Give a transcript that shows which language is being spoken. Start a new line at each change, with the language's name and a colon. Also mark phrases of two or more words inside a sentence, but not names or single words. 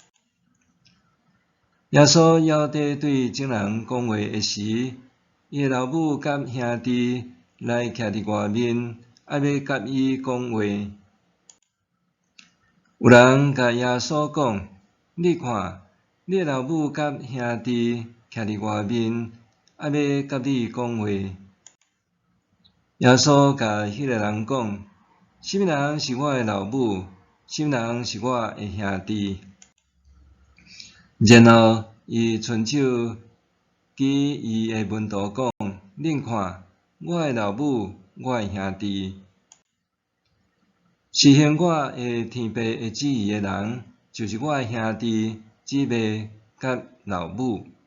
Min Nan Chinese: 耶稣要伫对众人讲话的时，伊的老母甲兄弟来徛伫外面，要甲伊讲话。有人甲耶稣讲：“你看，你的老母甲兄弟徛伫外面，要甲你讲话。” 耶稣甲迄个人讲：“ 什么人是我的老母？什么人是我的兄弟？” 然后伊伸手指伊的门徒讲：“恁看，我的老母，我的兄弟。实行我的天父的旨意的人，就是我的兄弟、姊妹甲老母。”